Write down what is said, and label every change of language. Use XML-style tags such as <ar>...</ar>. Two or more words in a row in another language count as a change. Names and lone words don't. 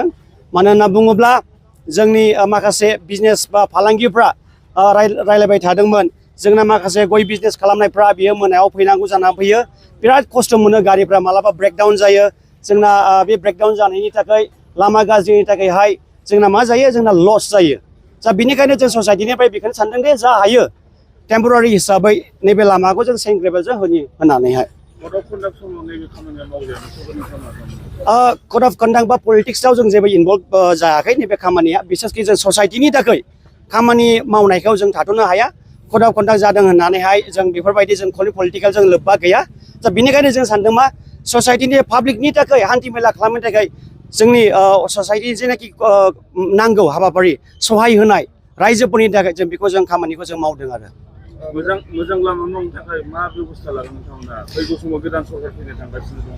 <brx>मानो होनना बुङोब्ला जोंनि माखासे बिजनेस बा फालांगिफ्रा रायलायबाय थादोंमोन जोंना माखासे गय बिजनेस खालामनायफ्रा बियो मोनायाव फैनांगौ जानानै फैयो बिराद खस्थ' मोनो गारिफ्रा मालाबा ब्रेकडाउन जायो जोंना बे ब्रेकडाउन जानायनि थाखाय लामा गाज्रिनि थाखायहाय जोंना मा जायो जोंना लस जायो। दा बेनिखायनो जों ससाइटिनिफ्राय बेखौनो सानदों दे जा हायो टेम्परारि हिसाबै नैबे लामाखौ जों सेन्ट ग्रेभेलजों होनानैहाय</brx> <en>Code of conduct</en> <brx>बा politics आव जों जेबो involve जायाखै नैबे खामानिया बिसेसकि जों ससाइटिनि थाखाय खामानि मावनायखौ जों थाथ'नो हाया।</brx> <en>Code of conduct</en> <brx>जादों होननानैहाय जों बेफोरबायदि जों political जों लोब्बा गैया। दा बेनिखायनो जों सानदों मा ससाइटिनि पाब्लिकनि थाखाय हान्थिमेला खालामनो थाखाय जोंनि ससाइटि जेनाखि नांगौ हाबाफारि सहाय होनाय रायजोफोरनि थाखाय जों बेखौ जों खामानिखौ जों मावदों आरो। मोजां लामा मावनो थाखाय मा बेबस्था लागोन नोंथांमोना फैगौ समाव गोदान सरकार फैनो थांगासिनो दङ।</brx>